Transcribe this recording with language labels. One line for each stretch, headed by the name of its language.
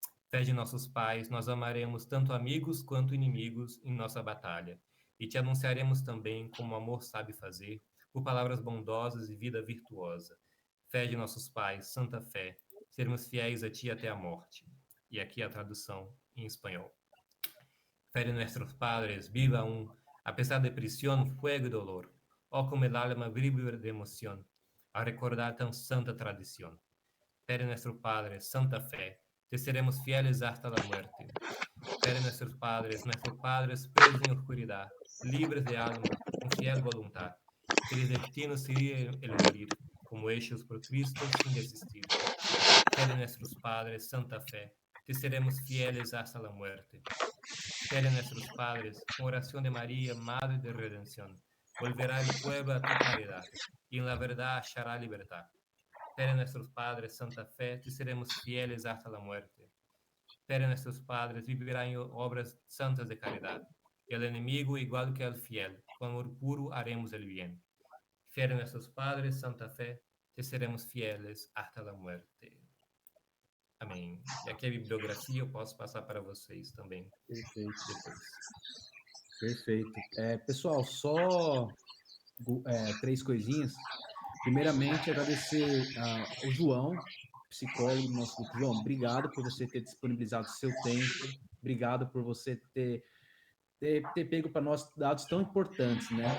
Portuguese: Fé de nossos pais, nós amaremos tanto amigos quanto inimigos em nossa batalha, e te anunciaremos também, como o amor sabe fazer, por palavras bondosas e vida virtuosa. Fé de nossos pais, santa fé, sermos fiéis a ti até a morte. E aqui a tradução em espanhol.
Spanish: Fé de nuestros padres, viva aún, a pesar de prisión, fuego y dolor. Oh, como el alma vibra de emoción a recordar tan santa tradición. Fé de nuestro Padre, santa fe, te seremos fieles hasta la muerte. Fé de nuestros padres presos en oscuridad, libres de alma, con fiel voluntad, que el destino sería el morir, como hechos por Cristo sin desistir. Fé de nuestros padres, santa fe, te seremos fieles hasta la muerte. Fé de nuestros padres, con oración de María, Madre de Redención, volverá el pueblo a tu caridad, y en la verdad hallará libertad. Fé de nuestros padres, santa fe, te seremos fieles hasta la muerte. Fé de nuestros padres, vivirá en obras santas de caridad. El enemigo igual que el fiel, con amor puro haremos el bien. Fé de nuestros padres, santa fe, te seremos fieles hasta la muerte.
Portuguese: Amém. E aqui a bibliografia eu posso passar para vocês também. Perfeito. Depois. Perfeito. Pessoal, só 3 coisinhas. Primeiramente, agradecer ao João, psicólogo do nosso grupo. João, obrigado por você ter disponibilizado o seu tempo. Obrigado por você ter pego para nós dados tão importantes, né?